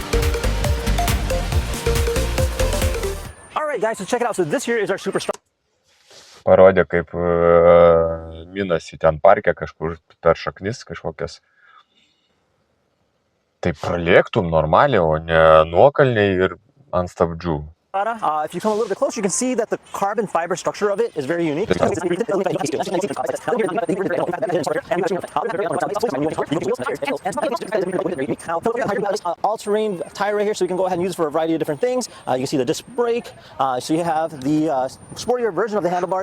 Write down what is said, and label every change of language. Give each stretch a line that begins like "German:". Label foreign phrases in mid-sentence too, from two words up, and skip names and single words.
English: All right, guys, so check it out. So this here is our Superstrata.
Lithuanian: Parodė, kaip minasi ten parke kažkur per šaknis kažkokias. Tai pralėktum normaliai, o ne nuokalniai ir ant stabdžių.
English: If you come a little bit closer, you can see that the carbon fiber structure of it is very unique. All-terrain tire right here, so you can go ahead and use it for a variety of different things. You can see the disc brake. So you have the sportier version of the handlebars.